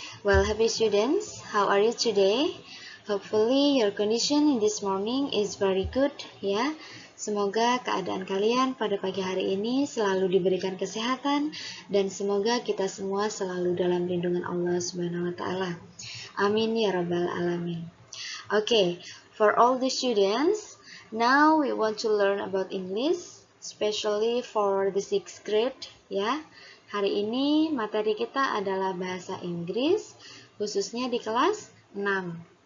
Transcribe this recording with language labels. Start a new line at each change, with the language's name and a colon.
English: Well, happy students, how are you today? Hopefully your condition in this morning is very good, ya.
Indonesian: Semoga keadaan kalian pada pagi hari ini selalu diberikan kesehatan dan semoga kita semua selalu dalam lindungan Allah Subhanahu wa taala.
Arabic: Amin ya rabbal alamin.
English: Okay, for all the students, now we want to learn about English, especially for the 6th grade, ya.
Indonesian: Hari ini materi kita adalah bahasa Inggris, khususnya di kelas 6.